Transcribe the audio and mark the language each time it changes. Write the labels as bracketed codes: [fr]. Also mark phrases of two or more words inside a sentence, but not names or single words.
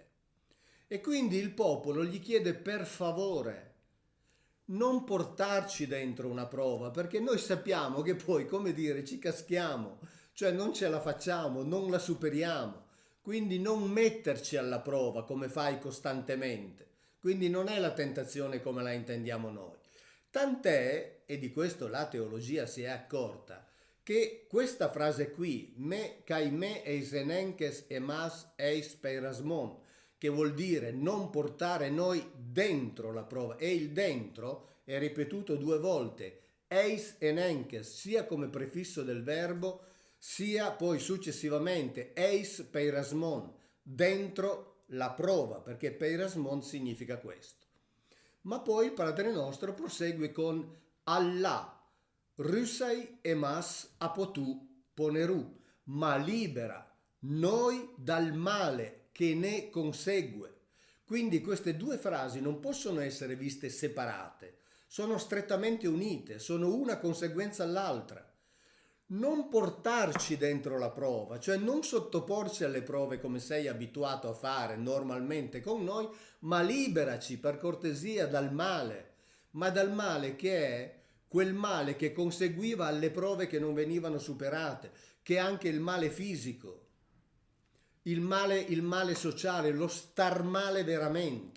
[it] E quindi il popolo gli chiede per favore non portarci dentro una prova, perché noi sappiamo che poi, come dire, ci caschiamo, cioè non ce la facciamo, non la superiamo. Quindi non metterci alla prova come fai costantemente. Quindi non è la tentazione come la intendiamo noi. Tant'è, e di questo la teologia si è accorta, che questa frase qui, [el] μὴ καὶ μὴ εἰς ἐνέγκῃς ἡμᾶς εἰς πειρασμόν, [it] che vuol dire non portare noi dentro la prova, e il dentro è ripetuto 2 volte, [el] εἰς ἐνέγκῃς, [it] sia come prefisso del verbo, sia poi successivamente [el] εἰς πειρασμόν, [it] dentro la prova, perché peirasmon significa questo. Ma poi il Padre nostro prosegue con [el] ἀλλὰ ῥῦσαι ἡμᾶς ἀπὸ τοῦ πονηροῦ, [it] ma libera noi dal male che ne consegue. Quindi queste 2 frasi non possono essere viste separate, sono strettamente unite, sono una conseguenza all'altra. Non portarci dentro la prova, cioè non sottoporci alle prove come sei abituato a fare normalmente con noi, ma liberaci per cortesia dal male, ma dal male che è quel male che conseguiva alle prove che non venivano superate, che è anche il male fisico, il male sociale, lo star male veramente.